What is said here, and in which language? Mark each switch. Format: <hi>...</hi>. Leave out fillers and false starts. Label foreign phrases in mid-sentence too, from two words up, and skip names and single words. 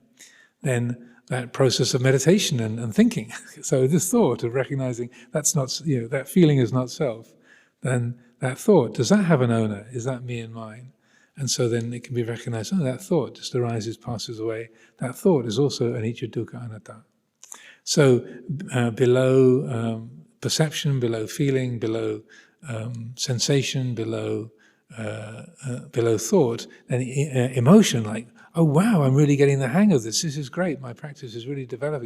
<en>Then that process of meditation and thinking. So this thought of recognizing that's not, that feeling is not self. Then that thought, does that have an owner? Is that me and mine? And so then it can be recognized, that thought just arises, passes away. That thought is also</en> <pi>anicca, dukkha, anatta.</pi> <en>So below perception, below feeling, below sensation, below thought, and emotion, like, oh wow, I'm really getting the hang of this. This is great. My practice is really developing.</en>